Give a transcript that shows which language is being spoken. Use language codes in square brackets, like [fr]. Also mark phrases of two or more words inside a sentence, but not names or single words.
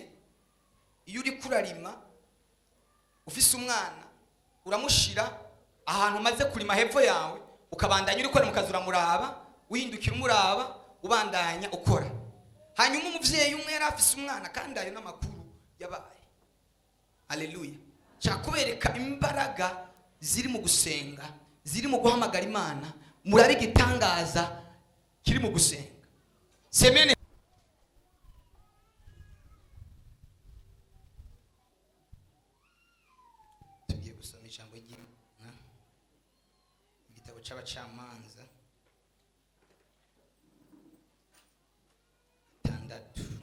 [rn] Iyo uri kurarima ufise umwana uramushira ahantu maze kurima hepfo yawe, ukabandanya uri kora mukazura muraba, uhindukira umuraba, ubandanya ukora. Hanyuma umuvyeyi umwe yari afise umwana kandi ayo n'amakuru yabaye. Haleluya. Cyakubereka imbaraga ziri mu gusenga, ziri mu guhamagara Imana. Murabe igitangaza kiri mu gusenga. Semene. Tugiye gusoma ijambo ry'Imana, igitabo c'abacamanza 6.